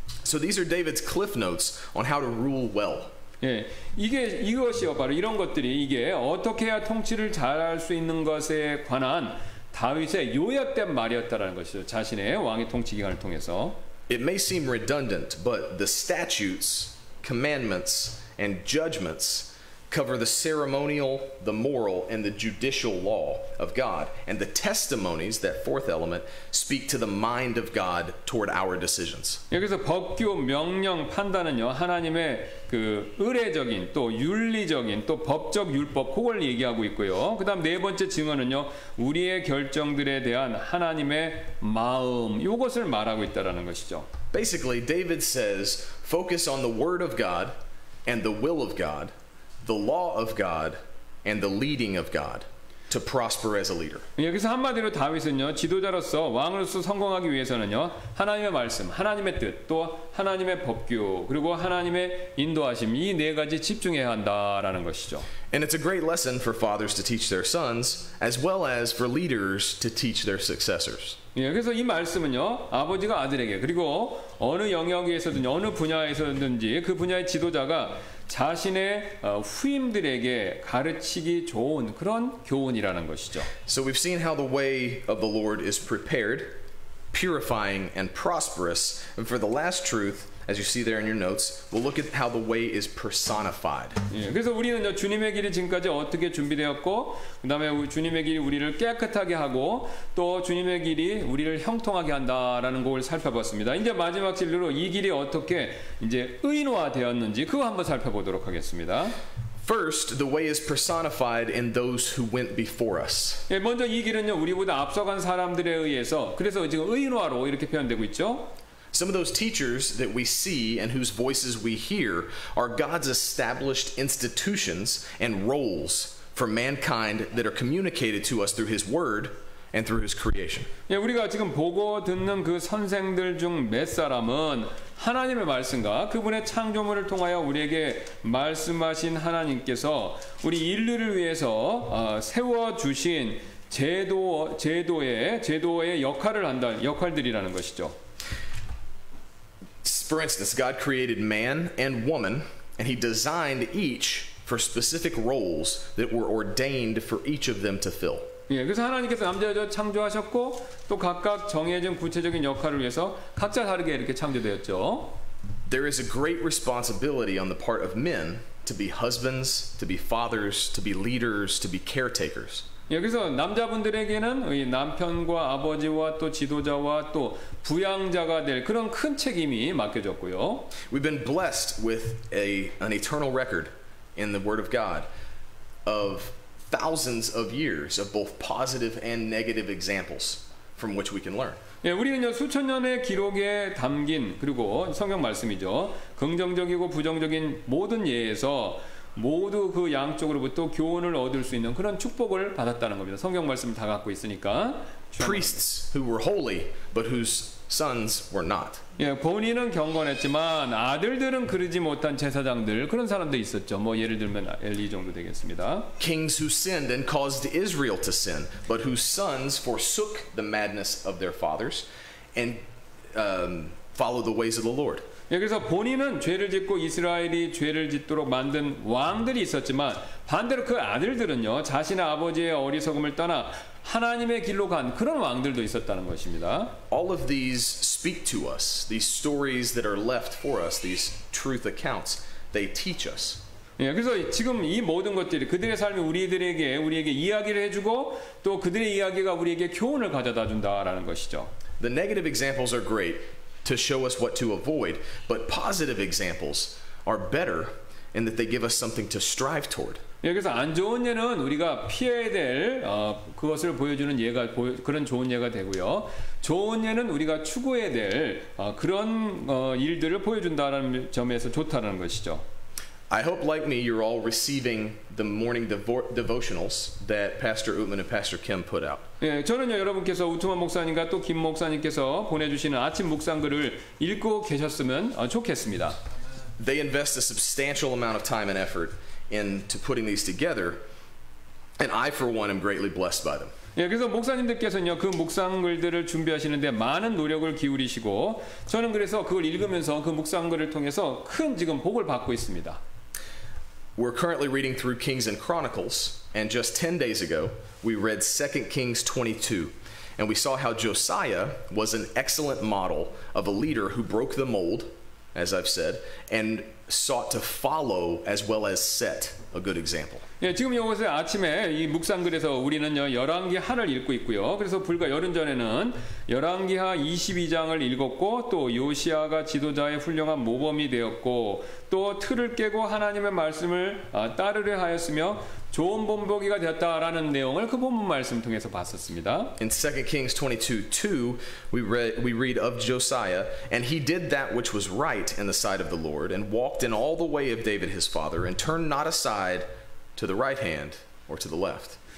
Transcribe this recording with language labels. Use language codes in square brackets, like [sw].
[en] So these are David's cliff notes on how to rule well. [ko] 예, 이것이요, 바로 이런 것들이 이게 어떻게 해야 통치를 잘할 수 있는 것에 관한 다윗의 요약된 말이었다라는 것이죠. 자신의 왕의 통치 기간을 통해서. [en] It may seem redundant, but the statutes, commandments, and judgments cover the ceremonial, the moral, and the judicial law of God. And the testimonies, that fourth element, speak to the mind of God toward our decisions. [ko] 여기서 법규, 명령, 판단은요, 하나님의 그 의례적인 또 윤리적인 또 법적 율법 그걸 얘기하고 있고요. 그다음 네 번째 증언은요, 우리의 결정들에 대한 하나님의 마음 이것을 말하고 있다라는 것이죠. [en] Basically, David says, focus on the word of God and the will of God, the law of God, and the leading of God to prosper as a leader. [ko] 여기서 한마디로 다윗은요, 지도자로서 왕으로서 성공하기 위해서는요, 하나님의 말씀, 하나님의 뜻, 또 하나님의 법규, 그리고 하나님의 인도하심 이 네 가지 집중해야 한다라는 것이죠. [en] And it's a great lesson for fathers to teach their sons, as well as for leaders to teach their successors. [ko] 예, 그래서 이 말씀은요, 아버지가 아들에게 그리고 어느 영역에서든지 어느 분야에서든지 그 분야의 지도자가 자신의 후임들에게 가르치기 좋은 그런 교훈이라는 것이죠. [en] So we've seen how the way of the Lord is prepared, purifying, and prosperous. And for the last truth, as you see there in your notes, we'll look at how the way is personified. [ko] 예, 그래서 우리는 주님의 길이 지금까지 어떻게 준비되었고, 그 다음에 주님의 길이 우리를 깨끗하게 하고, 또 주님의 길이 우리를 형통하게 한다라는 것을 살펴봤습니다. 이제 마지막 진리로 이 길이 어떻게 이제 의인화되었는지 그거 한번 살펴보도록 하겠습니다. [en] First, the way is personified in those who went before us. [ko] 예, 먼저 이 길은요, 우리보다 앞서간 사람들에 의해서 그래서 지금 의인화로 이렇게 표현되고 있죠. [en] Some of those teachers that we see and whose voices we hear are God's established institutions and roles for mankind that are communicated to us through His Word and through His creation. [ko] 예, 우리가 지금 보고 듣는 그 선생들 중 몇 사람은 하나님의 말씀과 그분의 창조물을 통하여 우리에게 말씀하신 하나님께서 우리 인류를 위해서 세워주신 제도의 역할을 한다는 역할들이라는 것이죠. [en] For instance, God created man and woman, and he designed each for specific roles that were ordained for each of them to fill. [ko] 예, 그래서 하나님께서 남자 여자 창조하셨고 또 각각 정해진 구체적인 역할을 위해서 각자 다르게 이렇게 창조되었죠. [en] There is a great responsibility on the part of men to be husbands, to be fathers, to be leaders, to be caretakers. [ko] 예, 그래서 남자분들에게는 이 남편과 아버지와 또 지도자와 또 부양자가 될 그런 큰 책임이 맡겨졌고요. [en] We've been blessed with an eternal record in the Word of God of thousands of years of both positive and negative examples from which we can learn. [ko] 예, 우리는요 수천 년의 기록에 담긴 그리고 성경 말씀이죠. 긍정적이고 부정적인 모든 예에서 모두 그 양쪽으로부터 교훈을 얻을 수 있는 그런 축복을 받았다는 겁니다. 성경 말씀을 다 갖고 있으니까. [en] Priests who were holy, but whose sons were not. [ko] 예, 본인은 경건했지만 아들들은 그러지 못한 제사장들 그런 사람도 있었죠. 뭐 예를 들면 엘리 정도 되겠습니다. [en] Kings who sinned and caused Israel to sin, but whose sons forsook the madness of their fathers and followed the ways of the Lord. [ko] 예, 그래서 본인은 죄를 짓고 이스라엘이 죄를 짓도록 만든 왕들이 있었지만 반대로 그 아들들은요 자신의 아버지의 어리석음을 떠나 하나님의 길로 간 그런 왕들도 있었다는 것입니다. [en] All of these speak to us. These stories that are left for us, these truth accounts, they teach us. [ko] 예, 그래서 지금 이 모든 것들이 그들의 삶이 우리에게 이야기를 해주고 또 그들의 이야기가 우리에게 교훈을 가져다 준다라는 것이죠. [en] The negative examples are great to show us what to avoid, but positive examples are better in that they give us something to strive toward. [ko] 예, 그래서 안 좋은 예는 우리가 피해야 될 그것을 보여주는 예가 그런 좋은 예가 되고요. 좋은 예는 우리가 추구해야 될 그런 일들을 보여준다는 점에서 좋다는 것이죠. [en] I hope, like me, you're all receiving the morning devotionals that Pastor Utman and Pastor Kim put out. [ko] 예, 저는요 여러분께서 우트만 목사님과 또 김 목사님께서 보내주시는 아침 묵상글을 읽고 계셨으면 좋겠습니다. [en] They invest a substantial amount of time and effort into putting these together, and I, for one, am greatly blessed by them. [ko] 예, 그래서 목사님들께서는요 그 묵상글들을 준비하시는데 많은 노력을 기울이시고 저는 그래서 그걸 읽으면서 그 묵상글을 통해서 큰 지금 복을 받고 있습니다. [en] We're currently reading through Kings and Chronicles, and just 10 days ago, we read 2 Kings 22, and we saw how Josiah was an excellent model of a leader who broke the mold, as I've said, and sought to follow as well as set a good example. [ko] 예, 지금 이것에 아침에 이 묵상글에서 우리는요 열왕기하를 읽고 있고요. 그래서 불과 열흘 전에는 열왕기하 22장을 읽었고 또 요시아가 지도자의 훌륭한 모범이 되었고 또 틀을 깨고 하나님의 말씀을 따르려 하였으며 좋은 본보기가 되었다라는 내용을 그 본문 말씀 통해서 봤었습니다. [en] In 2 Kings 22:2, we read of Josiah, and he did that which was right in the sight of the Lord, and walked in all the way of David his father, and turned not aside to the right hand or to the left.